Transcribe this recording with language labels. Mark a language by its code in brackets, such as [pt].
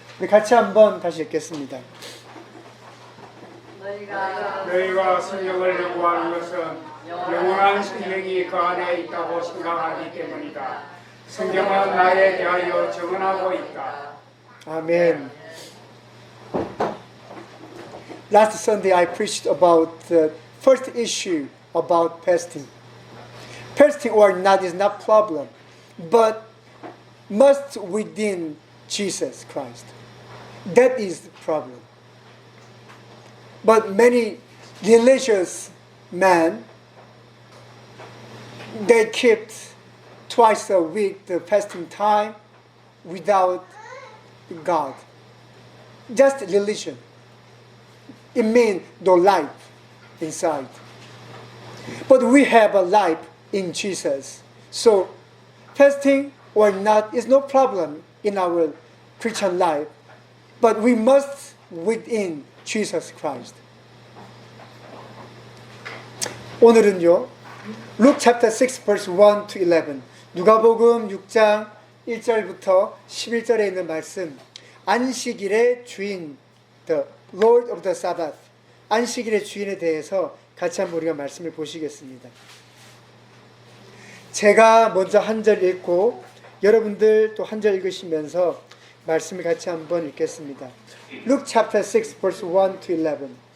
[ko] 우리 같이 한번 다시 읽겠습니다. 너희가 성령을 요구하는 것은 영원한 생명이 그 안에 있다고 생각하기 때문이다. 성경은 나에 대하여 증언하고 있다. 아멘. [en] Last Sunday I preached about the first issue about fasting. Fasting or not is not problem, but must within Jesus Christ. That is the problem. But many religious men, they kept twice a week the fasting time without God. Just religion. It means no life inside. But we have a life in Jesus. So fasting or not is no problem in our Christian life. But we must within Jesus Christ. [ko] 오늘은요. [en] Luke chapter 6 verse 1 to 11. [ko] 누가복음 6장 1절부터 11절에 있는 말씀. 안식일의 주인, [en] the Lord of the Sabbath. [ko] 안식일의 주인에 대해서 같이 한번 우리가 말씀을 보시겠습니다. 제가 먼저 한 절 읽고 여러분들 또 한 절 읽으시면서 말씀을 같이 한번 읽겠습니다. [en] Luke chapter 6 verse 1 to 11.